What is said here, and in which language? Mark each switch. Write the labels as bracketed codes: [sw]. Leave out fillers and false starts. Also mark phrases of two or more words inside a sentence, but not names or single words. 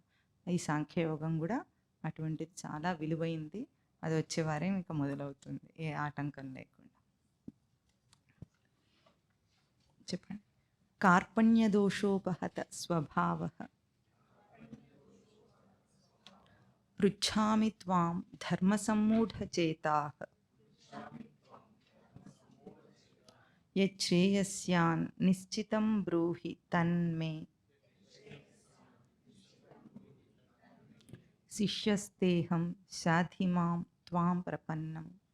[te] ఈ సాంఖ్యయోగం కూడా అటువంటిది చాలా విలువైంది. అది వచ్చే వారం ఇంకా మొదలవుతుంది ఏ ఆటంకం లేకుండా. చెప్పండి. [sa] కార్పణ్యదోషోపహత స్వభావ पृच्छामि त्वां धर्मसम्मूढचेताः यच्छ्रेयस्यान् निश्चितं ब्रूहि तन्मे शिष्यस्तेऽहं शाधि मां त्वां प्रपन्नम्